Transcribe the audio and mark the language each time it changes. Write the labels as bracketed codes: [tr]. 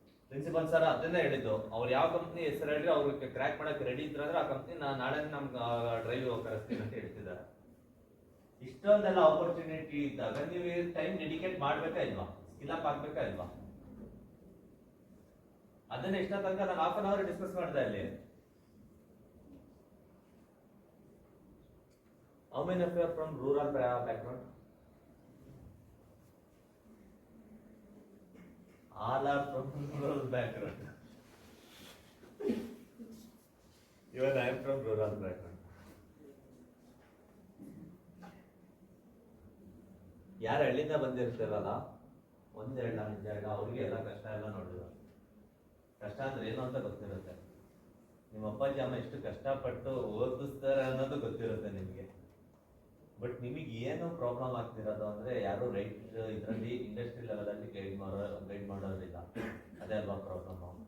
[kn] Principal sir ಅದನ್ನೇ ಹೇಳಿದ್ದು, ಅವ್ರು ಯಾವ ಕಂಪ್ನಿ ಹೆಸರು ಹೇಳಿ ಅವ್ರಿಗೆ ಕ್ರ್ಯಾಕ್ ಮಾಡಕ್ಕೆ ರೆಡಿ ಇದ್ರೆ ಅಂದ್ರೆ ಆ ಕಂಪ್ನಿ ನಾಳೆ ನಮ್ಗೆ ಡ್ರೈವ್ ಕರೆಸ್ತೀನಿ ಅಂತ ಹೇಳ್ತಿದ್ದಾರೆ. ಇಷ್ಟೊಂದೆಲ್ಲ ಆಪರ್ಚುನಿಟಿ ಇದ್ದಾಗ ನೀವು ಟೈಮ್ ಡೆಡಿಕೇಟ್ ಮಾಡ್ಬೇಕಾ ಇಲ್ವಾ? ಸ್ಕಿಲ್ ಅಪ್ ಆಗ್ಬೇಕಾ ಇಲ್ವಾ? ಅದನ್ನ ಇಷ್ಟ ತನಕ ನಾನು ಹಾಫ್ ಅನ್ ಅವರ್ ಡಿಸ್ಕಸ್ ಮಾಡಿದೆ ಅಲ್ಲಿ. [en] How many of you are from rural background? All are from rural background. Even I am from rural background. [kn] ಯಾರು ಹಳ್ಳಿಂದ ಬಂದಿರ್ತಾರಲ್ಲ, ಒಂದೆರಡ ನಿಜ ಅವ್ರಿಗೆ ಎಲ್ಲ ಕಷ್ಟ ಎಲ್ಲ ನೋಡಿದ್ರು. ಕಷ್ಟ ಅಂದ್ರೆ ಏನು ಅಂತ ಗೊತ್ತಿರುತ್ತೆ. ನಿಮ್ಮ ಅಪ್ಪಾಜಿ ಅಮ್ಮ ಎಷ್ಟು ಕಷ್ಟಪಟ್ಟು ಓದಿಸ್ತಾರೆ ಅನ್ನೋದು ಗೊತ್ತಿರುತ್ತೆ ನಿಮಗೆ. ಬಟ್ ನಿಮಗೆ ಏನು ಪ್ರಾಬ್ಲಮ್ ಆಗ್ತಿರೋದು ಅಂದ್ರೆ ಯಾರು ರೈಟ್ ಇದರಲ್ಲಿ ಇಂಡಸ್ಟ್ರಿ ಲೆವೆಲ್ ಅಲ್ಲಿ ಗೈಡ್ ಮಾಡೋದಿಲ್ಲ. ಅದೇ ಅಲ್ವಾ ಪ್ರಾಬ್ಲಮ್.